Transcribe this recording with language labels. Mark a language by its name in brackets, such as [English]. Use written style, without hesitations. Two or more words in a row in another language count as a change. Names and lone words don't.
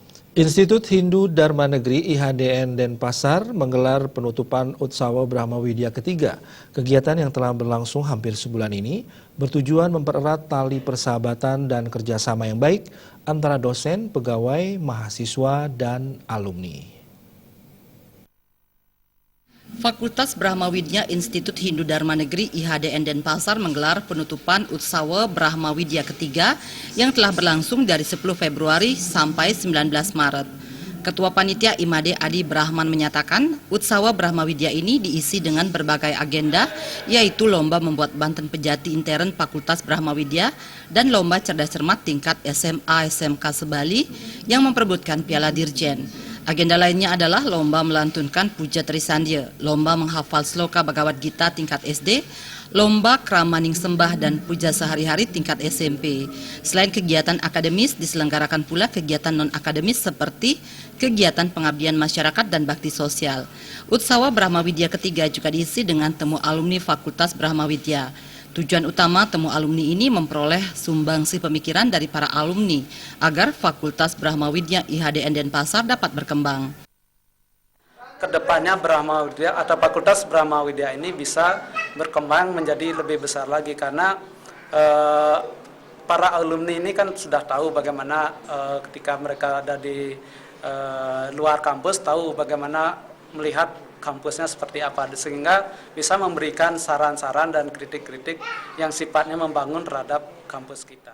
[Indonesian] Institut Hindu Dharma Negeri IHDN Denpasar menggelar penutupan Utsawa Brahma Widya ketiga. Kegiatan yang telah berlangsung hampir sebulan ini bertujuan mempererat tali persahabatan dan kerjasama yang baik antara dosen, pegawai, mahasiswa, dan alumni. Fakultas Brahma Widya Institut Hindu Dharma Negeri IHDN Denpasar menggelar penutupan Utsawa Brahma Widya ketiga yang telah berlangsung dari 10 Februari sampai 19 Maret. Ketua Panitia IMADE Adi Brahman menyatakan, Utsawa Brahma Widya ini diisi dengan berbagai agenda, yaitu lomba membuat Banten Pejati intern Fakultas Brahma Widya dan lomba cerdas cermat tingkat SMA SMK Sebali yang memperebutkan Piala Dirjen. Agenda lainnya adalah lomba melantunkan Puja Trisandya, lomba menghafal sloka Bhagavad Gita tingkat SD, lomba kramaning sembah dan puja sehari-hari tingkat SMP. Selain kegiatan akademis, diselenggarakan pula kegiatan non-akademis seperti kegiatan pengabdian masyarakat dan bakti sosial. Utsawa Brahma Widya ketiga juga diisi dengan temu alumni Fakultas Brahma Widya. Tujuan utama temu alumni ini memperoleh sumbangsi pemikiran dari para alumni agar Fakultas Brahma Widya IHDN Denpasar dapat berkembang. Kedepannya Brahma Widya atau Fakultas Brahma Widya ini bisa berkembang menjadi lebih besar lagi karena para alumni ini kan sudah tahu bagaimana ketika mereka ada di luar kampus tahu bagaimana melihat kampusnya seperti apa, sehingga bisa memberikan saran-saran dan kritik-kritik yang sifatnya membangun terhadap kampus kita.